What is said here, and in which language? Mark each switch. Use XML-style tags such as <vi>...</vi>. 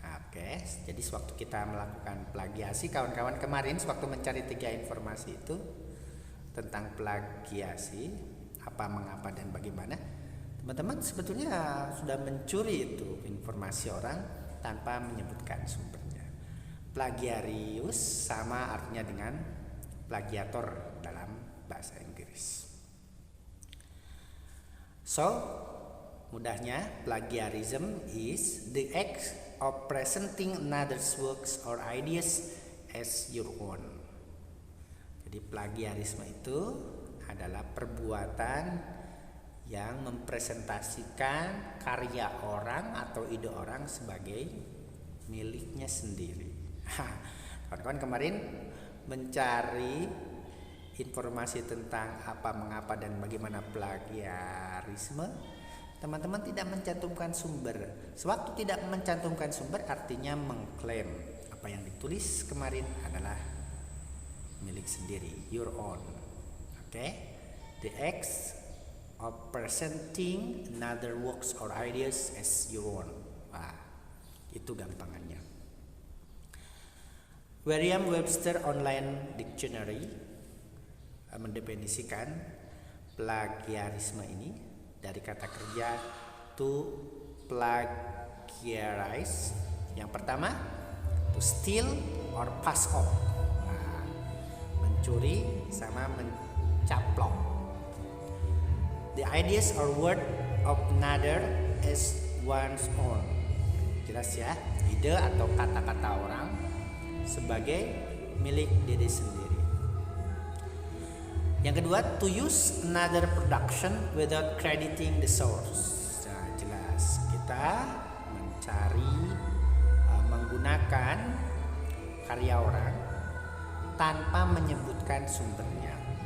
<id>Oke, jadi sewaktu kita melakukan plagiasi, kawan-kawan kemarin sewaktu mencari 3 informasi itu tentang plagiasi, apa, mengapa, dan bagaimana, teman-teman sebetulnya sudah mencuri itu informasi orang tanpa menyebutkan sumbernya. Plagiarius sama artinya dengan plagiator dalam bahasa Inggris.</id> <en>So, mudahnya, plagiarism is the act of presenting another's works or ideas as your own.</en> <id>Jadi plagiarisme itu adalah perbuatan yang mempresentasikan karya orang atau ide orang sebagai miliknya sendiri. Kawan-kawan kemarin mencari informasi tentang apa, mengapa, dan bagaimana plagiarisme. Teman-teman tidak mencantumkan sumber. Sewaktu tidak mencantumkan sumber artinya mengklaim apa yang ditulis kemarin adalah milik sendiri,</id> <en>your own.</en> <id>Oke?</id> <en>The act of presenting another works or ideas as your own.</en> <id>Itu gampangannya. Merriam-Webster Online Dictionary mendefinisikan plagiarisme ini dari kata kerja to plagiarize.</id> <en>Yang pertama, to steal or pass off.</en> <id>Mencuri sama mencaplok.</id> <en>The ideas or word of another as one's own.</en> <id>Jelas ya, ide atau kata-kata orang sebagai milik diri sendiri.</id> <en>Yang kedua, to use another production without crediting the source.</en> <id>Nah, jelas kita mencari, menggunakan karya orang tanpa menyebutkan sumbernya.</id>